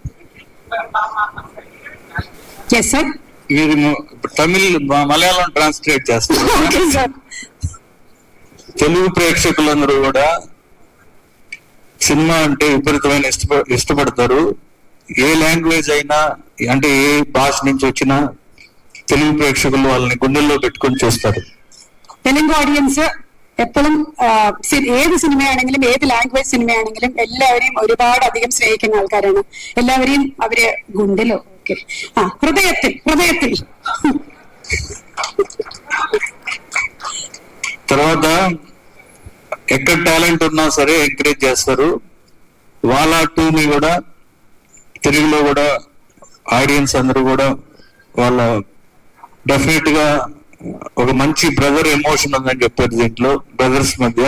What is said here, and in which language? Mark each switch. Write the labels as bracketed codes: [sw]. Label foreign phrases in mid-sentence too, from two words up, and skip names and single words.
[te] మీరు తమిళ్ మలయాళం ట్రాన్స్లేట్ చేస్తారు. తెలుగు ప్రేక్షకులందరూ కూడా సినిమా అంటే విపరీతమైన ఇష్టపడతారు. ఏ లాంగ్వేజ్ అయినా, అంటే ఏ భాష నుంచి వచ్చినా తెలుగు ప్రేక్షకులు వాళ్ళని గుండెల్లో పెట్టుకొని చూస్తారు. [ml] തെലുങ്ക് ഓഡിയൻസ് എപ്പോഴും ഏത് സിനിമയാണെങ്കിലും ഏത് ലാംഗ്വേജ് സിനിമയാണെങ്കിലും എല്ലാവരെയും ഒരുപാട് അധികം സ്നേഹിക്കുന്ന ആൾക്കാരാണ്. എല്ലാവരെയും അവര് ഗുണ്ടിലോ ഒക്കെ ഹൃദയത്തിൽ ഹൃദയത്തിൽ. [te] తర్వాత ఎక్కడ టాలెంట్ ఉన్నా సరే ఎంకరేజ్ చేస్తారు. వాళ్ళ 2ని కూడా తెలుగులో కూడా ఆడియన్స్ అందరూ కూడా వాళ్ళ డెఫినెట్ గా ఒక మంచి [en] brother emotion [te] ఉందని చెప్పారు దీంట్లో, బ్రదర్స్ మధ్య.